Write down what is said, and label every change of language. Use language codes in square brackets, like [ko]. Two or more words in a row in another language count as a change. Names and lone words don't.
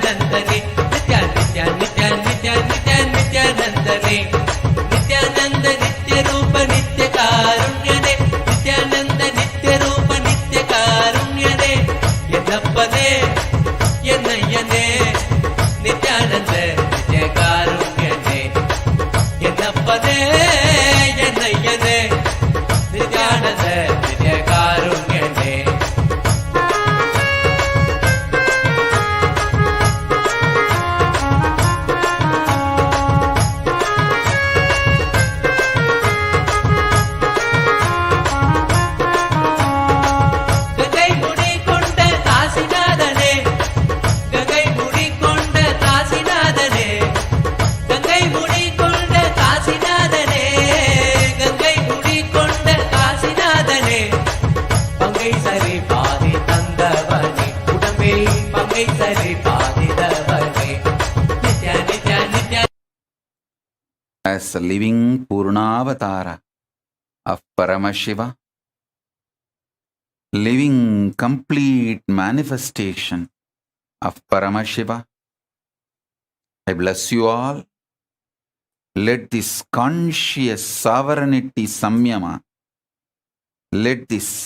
[ta] நித்யானந்தனே, நித்ய நித்ய நித்ய நித்ய நித்ய நித்யானந்தனே, நித்யானந்த நித்ய ரூப நித்ய காருண்யனே, நித்யானந்த நித்ய ரூப நித்ய காருண்யனே, என்னப்பனே, என்னய்யனே, நித்யானந்த நித்ய காருண்யனே, என்னப்பனே, என்னய்யனே, நித்யானந்த நித்ய காருண்யனே. கங்கை முடி கொண்ட காசிநாதனே, கங்கை முடி கொண்ட காசிநாதனே, கங்கை முடி கொண்ட காசிநாதனே, கங்கை முடி கொண்ட காசிநாதனே, பங்கை சரி பாதி தந்தவனே, உடம்பில் பங்கை சரி பாதி தவனே, நித்யா நித்யா நித்யா. [en] As a living Purnavatara of Paramashiva, living complete manifestation of Paramashiva, I bless you all. Let this conscious sovereignty samyama, let this